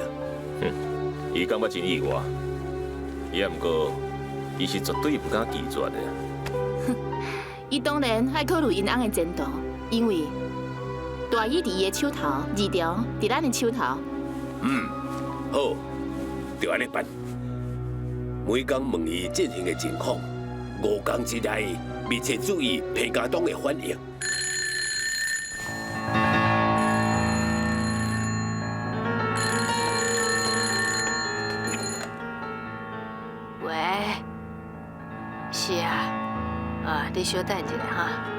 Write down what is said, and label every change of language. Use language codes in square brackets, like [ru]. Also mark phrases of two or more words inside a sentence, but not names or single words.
[nan] 伊感觉真意外，也毋过，伊是绝对不敢拒绝的。伊当然爱考虑因翁的前途，因为。大衣伫伊的手头，二条伫咱的手头。好，就安尼办。每工问伊进行的情况，5工之内密切注意裴家东的反应。喂，是啊，你稍等一下哈。